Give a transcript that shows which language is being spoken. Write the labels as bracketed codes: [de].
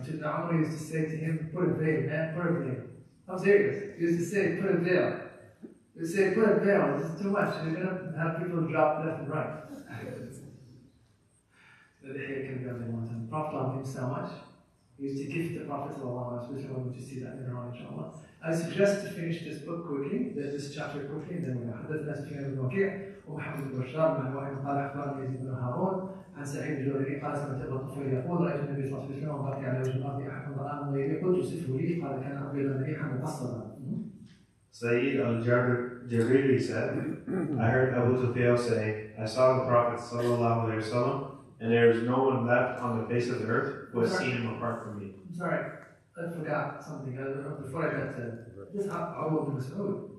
[en] Sayyidina Umar used to say to him, put a veil, man, put a veil. I'm serious. He used to say, put a veil. He would say, put a veil, this is too much. You're going to have people drop left and right. The hair can go a long time. The Prophet loved him so much. He used to gift the Prophet, especially when we see that later on, inshallah. I suggest to finish this book quickly, this chapter quickly, and then we're going to [ar] حدثنا سفيان بن وكيع ومحمد بن بشار بن واحد قال اخبرني يزيد بن هارون عن سعيد الجريري قال سمعت ابا الطفيل يقول رايت النبي صلى الله عليه وسلم وبقي على وجه الارض احد رآه غيري قلت صفه لي قال كان ابيضا ريحا مقصدا. [en] Sayyid al-Jariri said, I heard Abu Tufayl say, I saw the Prophet ﷺ, and there is no one left on the face of the earth who has seen him apart from me. I'm sorry, I forgot something. Before I got to this, Abu Mas'ud.